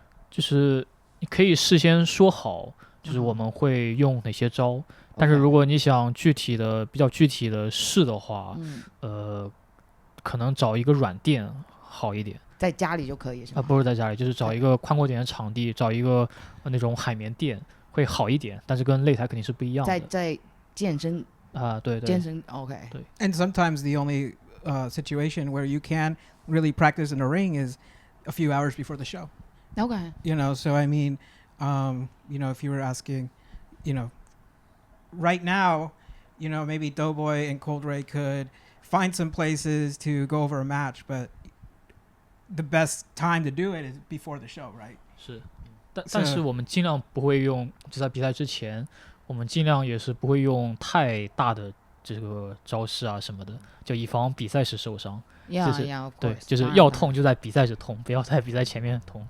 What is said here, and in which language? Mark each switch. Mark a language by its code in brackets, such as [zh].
[zh] 就是你可以事先说好，就是我们会用哪些招，但是如果你想比较具体的试的话，可能找一个软垫好一点。在家里就可以是吗？不是在家里，就是找一个宽阔点的场地，找一个那种海绵垫会好一点，但是跟擂台肯定是不一样的。在健身对健身 OK。对。 [en] And sometimes the only situation where you can really practice in a ring is a few hours before the show. OK. You know, so I mean, if you were asking, right now, maybe Doughboy and Coldray could find some places to go over a match, but the best time to do it is before the show, right? [zh] 是，但是我们尽量不会用，就在比赛之前，我们尽量也是不会用太大的这个招式啊什么的，就以防比赛时受伤。 [en] Yeah, of course. [zh] 对，就是要痛就在比赛时痛，不要在比赛前面痛，